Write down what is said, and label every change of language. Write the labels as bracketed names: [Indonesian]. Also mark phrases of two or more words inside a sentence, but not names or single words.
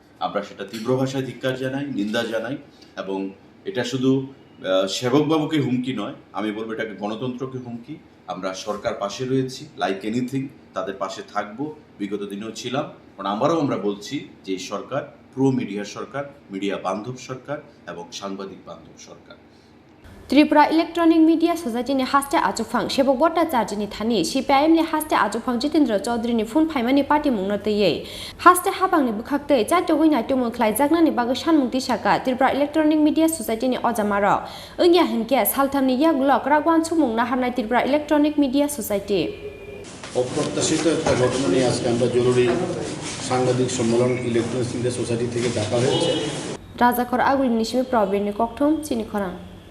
[Bangla] আমরা সেটা তীব্র ভাষায় ধিক্কার জানাই, নিন্দা জানাই, এবং এটা শুধু সেবকবাবুকে হুমকি নয়, আমি বলবো এটাকে গণতন্ত্রকে হুমকি। আমরা সরকার পাশে রয়েছি, [English] like anything [Bangla] তাদের পাশে থাকবো, বিগত দিনেও ছিলাম। কারণ আমরা বলছি যে এই সরকার [English] pro media [Bangla] সরকার, মিডিয়া বান্ধব সরকার এবং সাংবাদিক বান্ধব সরকার। [Kok Borok] Tripura Electronic Media Society ni haste Achukphang, Sebok Bhartacharjee ni thani, CPIM ni haste Achukphang Jitendra Chaudhry ni phone phaimani party mungnote ye. Haste habang ni bukhakte chato goina tumu Khlaijakha ni baga sanmung tisaka Tripura Electronic Media Society ni ojamaro. Engya hinke saltham ni yaglok ragwan sumung na harnai Tripura Electronic Media Society. [Bangla] অপ্রত্যাশিত একটা ঘটনা নিয়ে আজকে আমরা জরুরি সাংবাদিক সম্মেলন ইলেকট্রনিক্স মিডিয়া সোসাইটি থেকে ডাকা হয়েছে। [Kok Borok] Rajakhor Agul Nishmi Probin ni Kokthum Chini Khorang.